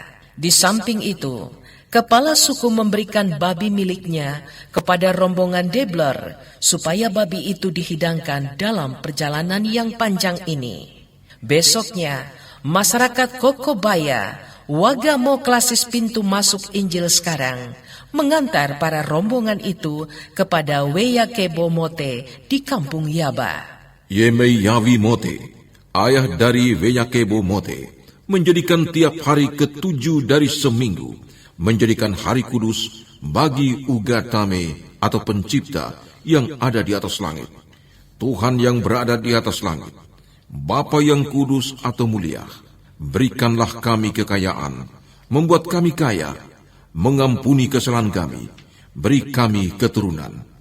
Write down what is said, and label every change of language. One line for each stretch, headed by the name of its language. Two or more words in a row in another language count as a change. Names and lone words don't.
Indonesian: Di samping itu, kepala suku memberikan babi miliknya kepada rombongan Debler supaya babi itu dihidangkan dalam perjalanan yang panjang ini. Besoknya, masyarakat Kokobaya, Wagamo klasis pintu masuk Injil sekarang, mengantar para rombongan itu kepada Weyakebo Mote di kampung Yaba. Yemeyawi Mote, ayah dari Weyakebo Mote, menjadikan tiap hari ke-7 dari seminggu menjadikan hari kudus bagi Ugatame atau pencipta yang ada di atas langit. Tuhan yang berada di atas langit, Bapa yang kudus atau mulia, berikanlah kami kekayaan, membuat kami kaya, mengampuni kesalahan kami, beri kami keturunan.